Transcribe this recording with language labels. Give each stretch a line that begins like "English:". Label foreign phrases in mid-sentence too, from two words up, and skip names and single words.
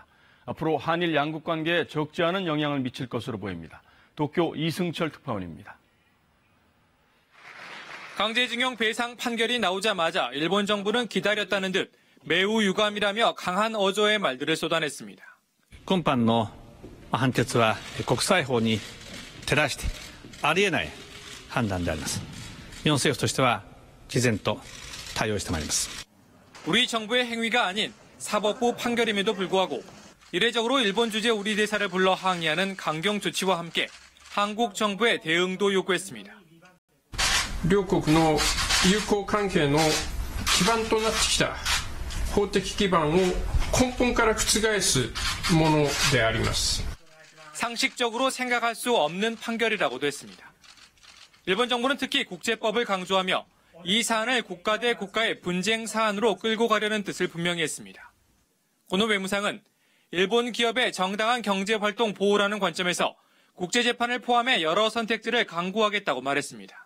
Korean: 앞으로 한일 양국 관계에 적지 않은 영향을 미칠 것으로 보입니다. 도쿄 이승철 특파원입니다. 강제징용 배상 판결이 나오자마자 일본 정부는 기다렸다는 듯 매우 유감이라며 강한 어조의 말들을 쏟아냈습니다.
Japanese: 今般の判決は国際法に照らしてありえない判断であります。日本政府としては毅然と対応してまいります。
Korean: 우리 정부의 행위가 아닌 사법부 판결임에도 불구하고 이례적으로 일본 주재 우리 대사를 불러 항의하는 강경 조치와 함께 한국 정부의 대응도 요구했습니다.
Japanese: 両国の友好関係の基盤となってきた法的基盤を根本から覆すものであります。
Korean: 상식적으로 생각할 수 없는 판결이라고도 했습니다. 일본 정부는 특히 국제법을 강조하며 이 사안을 국가 대 국가의 분쟁 사안으로 끌고 가려는 뜻을 분명히 했습니다. 고노 외무상은 일본 기업의 정당한 경제활동 보호라는 관점에서 국제재판을 포함해 여러 선택지를 강구하겠다고 말했습니다.